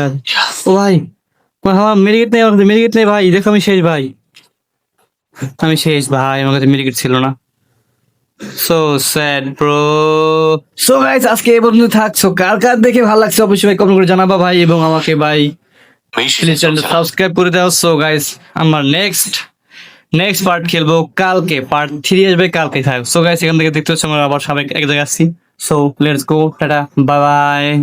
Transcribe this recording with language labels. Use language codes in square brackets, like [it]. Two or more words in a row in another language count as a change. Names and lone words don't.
[bn] ও ভাই, আমার মেডিকেট নেই, আমার কাছে মেডিকেট নেই ভাই, দেখো আমি শেষ ভাই, আমি শেষ ভাই, আমার কাছে মেডিকেট ছিল না। [en] so sad bro. so guys, [bn] আজকে এই পর্যন্ত থাকছো, কার কার দেখে ভালো লাগছে অবশ্যই ভাই কমেন্ট করে জানাবা ভাই, এবং আমাকে ভাই [zh] 没时 [bn] প্লিজ [zh] 间 [bn] চ্যানেল [zh] 收钱。 [bn] সাবস্ক্রাইব করে দাও। [en] so guys, [bn] আমার [en] next part [bn] খেলবো কালকে, পার্ট 3 আসবে কালকে থাকবে। [en] so guys, [bn] এখান থেকে দেখতে হচ্ছে আমরা আবার সাবেক এক জায়গায় আসছি। [en] so let's go, ta-ta, bye bye.